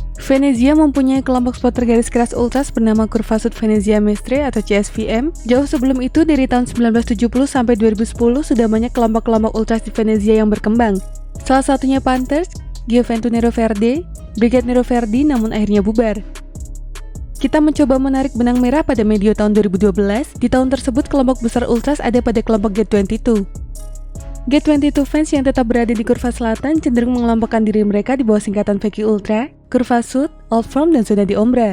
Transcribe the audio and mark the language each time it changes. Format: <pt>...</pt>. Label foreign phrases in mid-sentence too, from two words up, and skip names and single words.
<id>Venezia mempunyai kelompok supporter garis keras ultras bernama Curvasud Venezia Mestre atau CSVM. Jauh sebelum itu, dari tahun 1970 sampai 2010 sudah banyak kelompok-kelompok ultras di Venezia yang berkembang. Salah satunya Panthers, Gioventù Nero Verde, Brigade Nero Verdi, namun akhirnya bubar. Kita mencoba menarik benang merah pada medio tahun 2012. Di tahun tersebut kelompok besar ultras ada pada kelompok G22. G22 fans yang tetap berada di Kurva Selatan cenderung mengelompokkan diri mereka di bawah singkatan VQ Ultra, Curvasud, Old Firm, dan Zona di Ombra.</id>